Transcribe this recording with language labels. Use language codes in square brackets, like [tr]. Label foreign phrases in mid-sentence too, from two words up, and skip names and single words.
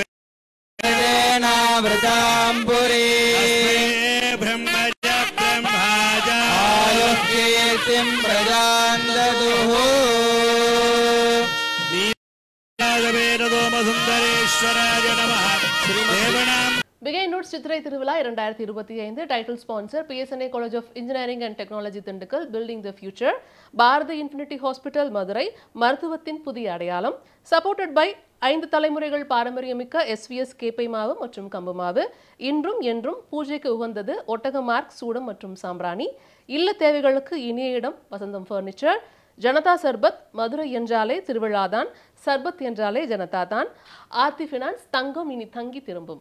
[sa] वृतां पुरी ब्रह्मज ब्रह्माज कीर्तिं प्रजां ददुः सुंदरेश्वराय नमः देवनाम [ta] பிகை நோட்ஸ் சித்திரை திருவிழா 2025 [en] title sponsor [ta] PSNA காலேஜ் ஆஃப் இன்ஜினியரிங் அண்ட் டெக்னாலஜி திண்டுக்கல் [en] building the [ta] ஃபியூச்சர் பாரதி இன்ஃபினிட்டி ஹாஸ்பிட்டல் மதுரை மருத்துவத்தின் புதிய அடையாளம் [en] supported by [ta] 5 தலைமுறைகள் பாரம்பரியமிக்க SVS கேப்பை மாவு மற்றும் கம்பு மாவு இன்றும் என்றும் பூஜைக்கு உகந்தது ஒட்டக மார்க் சூடம் மற்றும் சாம்பிராணி இல்ல தேவைகளுக்கு இனிய இடம் வசந்தம் ஃபர்னிச்சர் ஜனதா சர்பத் மதுரை என்றாலே திருவிழாதான் சர்பத் என்றாலே ஜனதா தான் ஆர்த்தி ஃபினான்ஸ் தங்கம் இனி தங்கி திரும்பும்